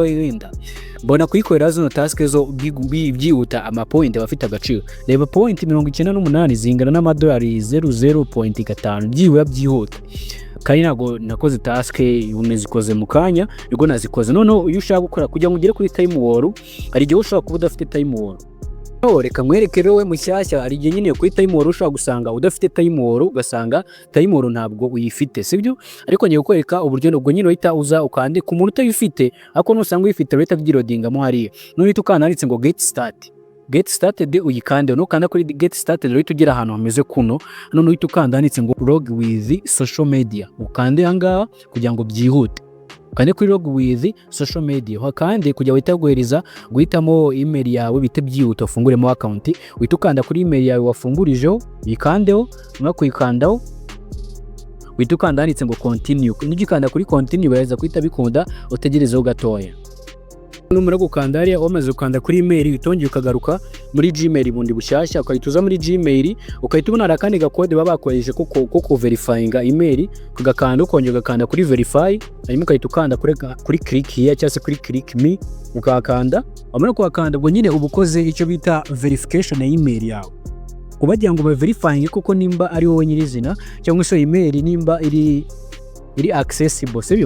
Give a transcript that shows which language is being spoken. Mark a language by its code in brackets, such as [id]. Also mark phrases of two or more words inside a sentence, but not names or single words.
[rw] yinda mbona kuyikorera zino task zo byihuta amapoint bafite agaciro reba point 98 zingana n'amadolari 00.5 byihuta byihuta kandi nago nakoze task unezikoze mu kanya ubwo nazikoze none iyo ushaka gukora kugira ngo ugere kuri [en] time war [rw] ari gihe ushaka kuba udafite [en] time war [rw] reka nkwereke rero we mushyashya, hari igihe nyine kuri tayimoro ushobora gusanga udafite tayimoro, ugasanga tayimoro ntabwo uyifite, sibyo? Ariko ngiye kukwereka uburyo ubwo nyine uhita uza ukandika ku muntu utayifite, ariko nusanga uyifite uhita byirodingamo hariya, nuhita ukanditse ngo [en] get started [rw] uyikande, nukanda kuri [en] get started [rw] uhita ugera ahantu hameze kuno, none uhita ukanditse ngo [en] log with social media, [rw] ukande ahangaha kugira ngo byihute, ukande kuri [en] log with social media, [rw] kandi kujya wita guhereza guhitamo email yawe bite byihute ufunguremo account, uhita ukanda kuri email yawe wafungurijeho yikandeho, nyuma kuyikandaho uhita ukanditse ngo continue, nugikanda kuri continue baraza kuhita bikunda, utegerezeho gatoya. Numara gukanda hariya wamaze gukanda kuri email bitongeye ukagaruka muri Gmail bundi bushyashya, ukahita muri Gmail ukahita ubona akandi gakode baba bakoresheje ko verifyinga email, kugakanda ukongera ugakanda kuri verify, hanyuma ukahita ukanda kuri [en] click here [rw] cyangwa se kuri [en] click me, [rw] ukakanda wamara kuhakanda ubwo nyine uba ukoze icyo bita verification ya email yawe, kubagira ngo baverifyinge kuko nimba ari wowe nyirizina cyangwa se email nimba iri accessible, sibyo?